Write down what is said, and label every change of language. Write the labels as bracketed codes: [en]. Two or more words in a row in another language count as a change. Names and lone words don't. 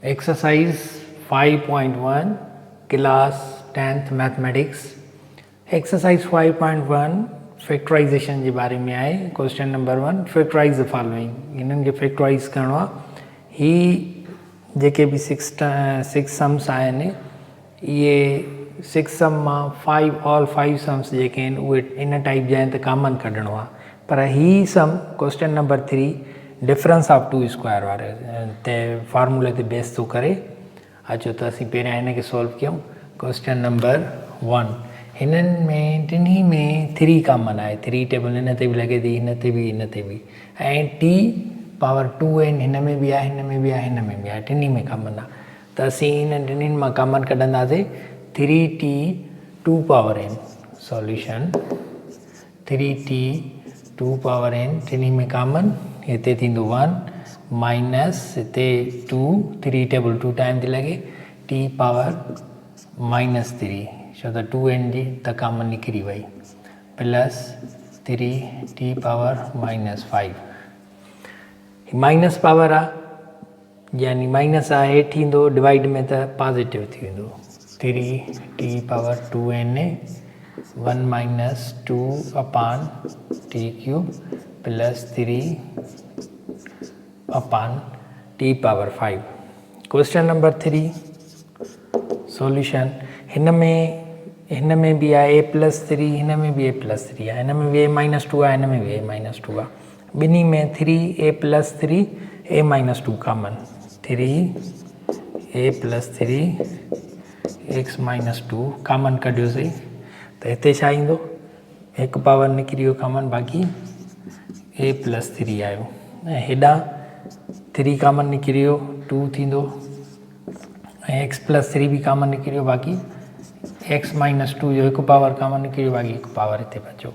[en] Exercise 5.1 class 10th मैथमेटिक्स। exercise 5.1 factorization [sd] के बारे में आए। [en] Question number 1 factorize the following. [sd] इन्हनि खे फैक्टराइज करणो आहे। ही जेके भी [en] six sums [sd] आहिनि ये [en] six sum [sd] मां [en] all five sums [sd] जेके आहिनि उहे [en] in type [sd] जा आहिनि त कॉमन कढणो आहे। पर ही सम [en] question number 3 difference of two square [sd] वारे ते फार्मूले ते बेस थो करे। अचो त असीं पहिरियां हिन खे सॉल्व कयूं। [en] question number 1 [sd] हिननि में टिनी में 3 कॉमन आहे। 3 टेबल हिन ते बि लॻे थी, हिन ते बि, हिन ते बि, ऐं t पावर 2 आहिनि। हिन में बि आहे, हिन में बि आहे, हिन में बि आहे, टिनी में कॉमन आहे। त असीं हिन टिनिनि मां कॉमन कढंदासीं 3t 2 पावर n। सॉल्यूशन 3t 2 पावर n टिनी में कॉमन हिते थींदो 1 माइनस हिते 2 3 टेबल 2 टाइम थी लॻे t पावर -3 छो त 2n जी त कॉमन निकिरी वई प्लस 3t पावर -5 [en] minus power [sd] आहे यानी माइनस आहे हेठि थींदो डिवाइड में त पॉजिटिव थी वेंदो 3t पावर 2n 1 माइनस 2 अपॉन [en] t cube plus [sd] 3 अपॉन t पावर 5। [en] question number 3 solution [sd] हिन में भी आहे a+3, हिन में भी a+3 आहे, हिन में भी a-2 आहे, हिन में भी a-2 आहे। ॿिन्ही में 3a+3 a-2 कॉमन 3a+3 x-2 कॉमन कढियोसीं त हिते छा ईंदो हिकु पावर निकिरी वियो कॉमन बाक़ी a+3 आयो ऐं हेॾां 3 कॉमन निकिरी वियो 2 थींदो ऐं x+3 भी कॉमन निकिरी वियो बाक़ी x-2 जो हिकु पावर कॉमन निकिरी वियो बाक़ी हिकु पावर हिते बचियो।